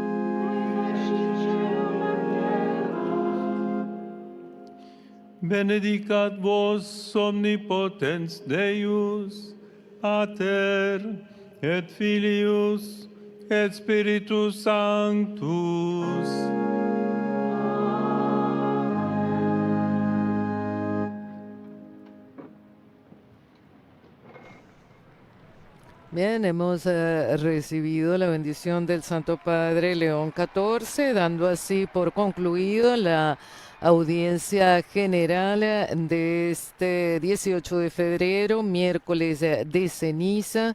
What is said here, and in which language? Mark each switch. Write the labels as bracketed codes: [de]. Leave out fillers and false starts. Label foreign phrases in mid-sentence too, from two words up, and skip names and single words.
[la] Benedicat vos omnipotens Deus, Pater et Filius et Spiritus Sanctus. [es] Bien, hemos recibido la bendición del Santo Padre León XIV, dando así por concluido la audiencia general de este 18 de febrero, miércoles de ceniza.